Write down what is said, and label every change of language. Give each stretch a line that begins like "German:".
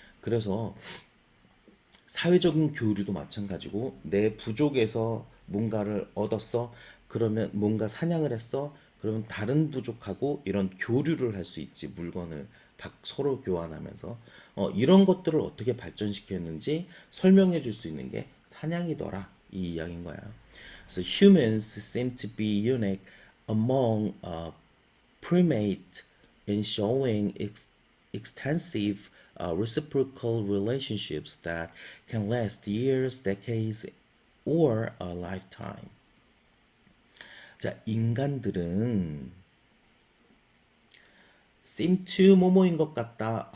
Korean: 그래서 사회적인 교류도 마찬가지고 내 부족에서 뭔가를 얻었어. 그러면 뭔가 사냥을 했어. 그러면 다른 부족하고 이런 교류를 할 수 있지. 물건을 서로 교환하면서 이런 것들을 어떻게 발전시켰는지 설명해 줄 수 있는 게 사냥이더라. 이 이야기인 거야.
English: So humans seem to be unique among primate in showing extensive reciprocal relationships that can last years, decades, or a lifetime.
Korean: 자, 인간들은
English: seem to
Korean: 뭐뭐인 것 같다.